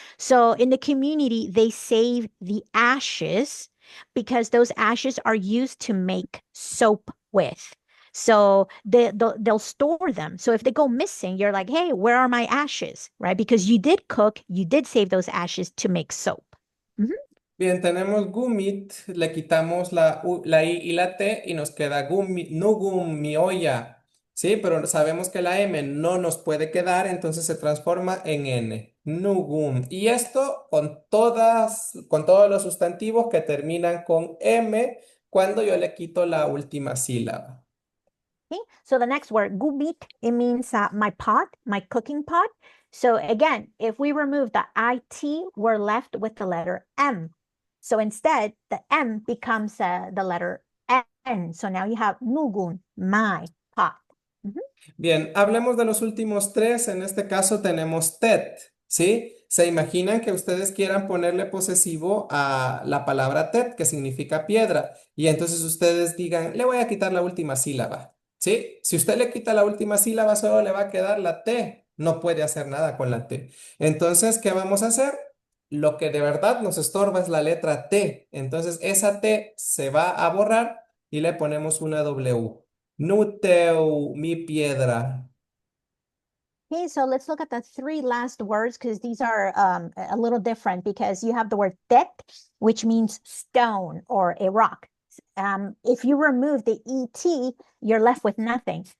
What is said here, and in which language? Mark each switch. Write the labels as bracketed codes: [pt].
[en] So in the community they save the ashes because those ashes are used to make soap with. So they'll store them. So if they go missing, you're like, hey, where are my ashes? Right? Because you did cook, you did save those ashes to make soap. Mhm. [es] Bien, tenemos gumit, le quitamos la I y la T y nos queda gumi, nugum, mi olla. Sí, pero sabemos que la M no nos puede quedar, entonces se transforma en N. Nugum. Y esto con todos los sustantivos que terminan con M cuando yo le quito la última sílaba. [en] Okay. So the next word, gubit, it means my pot, my cooking pot. So again, if we remove the IT, we're left with the letter M. So instead, the M becomes the letter N. So now you have nugun, my pot. Mhm. [es] Bien, hablemos de los últimos tres. En este caso tenemos tet, ¿sí? Se imaginan que ustedes quieran ponerle posesivo a la palabra tet, que significa piedra, y entonces ustedes digan, le voy a quitar la última sílaba, ¿sí? Si usted le quita la última sílaba, solo le va a quedar la T. No puede hacer nada con la T. Entonces, ¿qué vamos a hacer? Lo que de verdad nos estorba es la letra T. Entonces, esa T se va a borrar y le ponemos una W. Nuteu, mi piedra. [en] Okay, so let's look at the three last words because these are a little different because you have the word tet, which means stone or a rock. If you remove the ET, you're left with nothing.